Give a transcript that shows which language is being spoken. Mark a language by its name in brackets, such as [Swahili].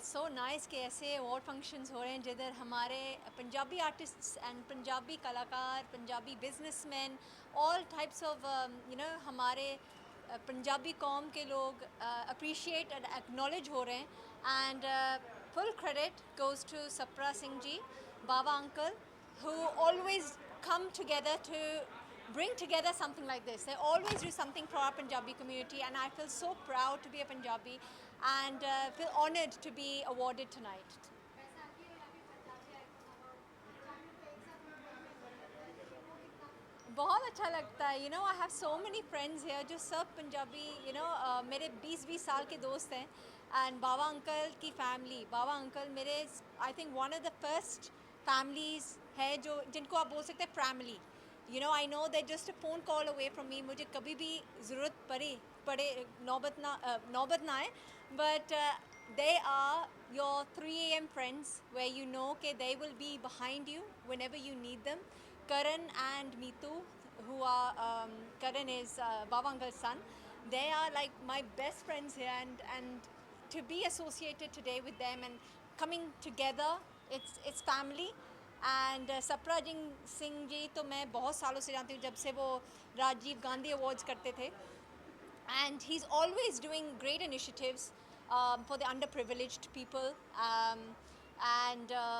[English] so nice [Hindi] कि ऐसे award functions हो रहे हैं जिधर हमारे पंजाबी आर्टिस्ट्स एंड पंजाबी कलाकार, Punjabi businessman, all types of हमारे पंजाबी कौम के लोग अप्रिशिएट एंड एक्नॉलेज हो रहे हैं. [English] And full credit goes to Sapra Singh ji, बाबा uncle, who always come together to bring together something like this. They always do something for our Punjabi community, and I feel so proud to be a Punjabi and feel honoured to be awarded tonight. [Hindi] बहुत अच्छा लगता है. [English] I have so many friends here [Hindi] जो सब पंजाबी मेरे 20 साल के दोस्त हैं. एंड बाबा अंकल की फैमिली, बाबा अंकल मेरे [English] I think one of the first families [Hindi] है जो जिनको आप बोल सकते हैं family. [English] I know they're just a phone call away from me. [Hindi] मुझे कभी भी ज़रूरत पड़े नौबत ना आए. [English] But they are your 3 a.m. friends where you know that they will be behind you whenever you need them. Karan and Meetu, who are Karan is Baba Uncle's son. They are like my best friends here, and to be associated today with them and coming together, it's family. [Hindi] And Sapra Singh ji तो मैं बहुत सालों से जानती हूँ, जब से वो राजीव गांधी अवार्ड्स करते थे. [English] And he is always doing great initiatives for the underprivileged people. And